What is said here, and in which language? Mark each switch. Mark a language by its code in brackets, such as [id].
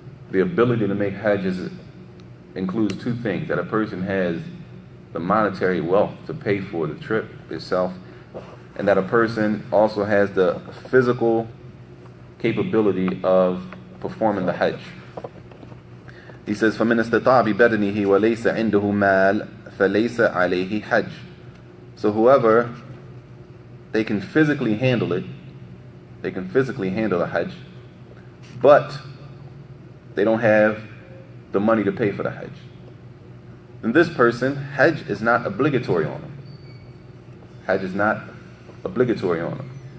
[en] The ability to make hajj includes two things: that a person has the monetary wealth to pay for the trip itself, and that a person also has the physical capability of performing the hajj. He says, [ar] فَمِنْ اسْتَطَاعَ بِبَدَنِهِ وَلَيْسَ عِنْدَهُ مَالٍ فَلَيْسَ عَلَيْهِ حَجٍّ. [en] So whoever, they can physically handle it, they can physically handle the Hajj, but they don't have the money to pay for the Hajj. Then this person, Hajj is not obligatory on him. Hajj is not obligatory on him.